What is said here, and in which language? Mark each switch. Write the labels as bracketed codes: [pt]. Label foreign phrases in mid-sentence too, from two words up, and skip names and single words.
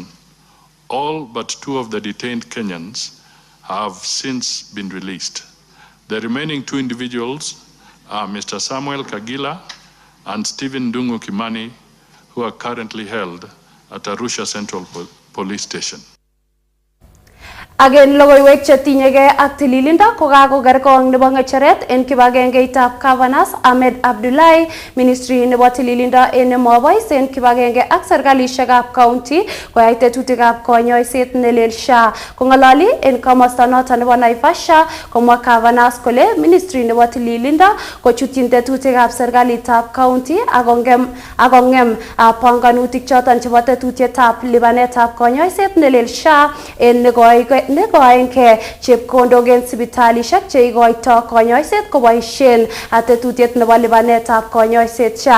[en] All but 2 of the detained Kenyans have since been released. The remaining 2 individuals are Mr. Samuel Kagila and Stephen Dungu Kimani, who are currently held at Arusha Central Police Station. Again, [kln] logoiwek che tinyege ak tililinda kokakogerkong nebo ngecheret en kibagengeitab Governors Ahmed Abdullahi, Ministry nebo tililinda en nemobois en kibagenge ak serkalishekab county koyai tetutikab konyoiset nelel SHA. Kong'ololi en komosta noton nebo Naivasha, komwa Governors kole Ministry nebo tililinda kochutyin tetutikab serkalitab county akong'em panganutik choton chebo tetutietab lipanetab konyoiset nelel SHA en negoenge chepkondok en sipitalishek che igoito konyoiset koboisien tetutiet nebo lipanetab konyoiset SHA.